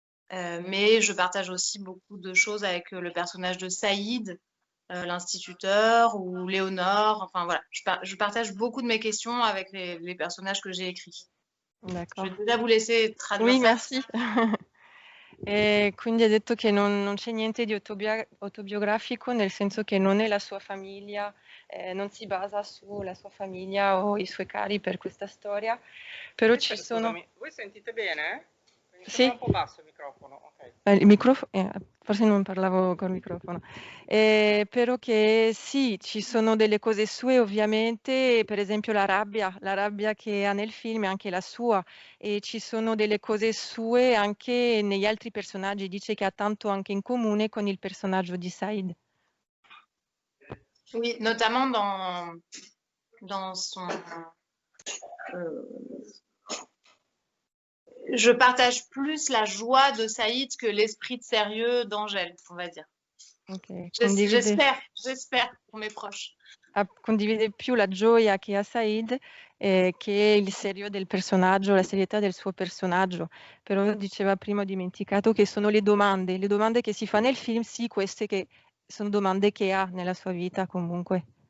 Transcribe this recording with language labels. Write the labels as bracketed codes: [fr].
[fr] Mais je partage aussi beaucoup de choses avec le personnage de Saïd, l'instituteur, ou Léonore. Enfin voilà, je partage beaucoup de mes questions avec les personnages que j'ai écrits. D'accord. Je vais déjà vous laisser traduire. Oui, ça. merci. [it] E quindi ha detto che non c'è niente di autobiografico, nel senso che non è la sua famiglia, non si basa sulla sua famiglia o i suoi cari per questa storia, però ci sono... Scusami, voi sentite bene? Mi Sì. sembra un po' basso il microfono. Okay. Il microfono, forse non parlavo col microfono, però che sì, ci sono delle cose sue ovviamente, per esempio la rabbia che ha nel film è anche la sua, e ci sono delle cose sue anche negli altri personaggi, dice che ha tanto anche in comune con il personaggio di Saïd. [fr] Oui, notamment dans son... je partage plus la joie de Saïd que l'esprit de sérieux d'Angèle, on va dire. Okay. J'espère pour mes proches. [it] Condivide più la gioia che ha Saïd che il serio del personaggio, la serietà del suo personaggio. Però diceva prima, ho dimenticato, che sono le domande che si fa nel film, sì, queste che sono domande che ha nella sua vita comunque.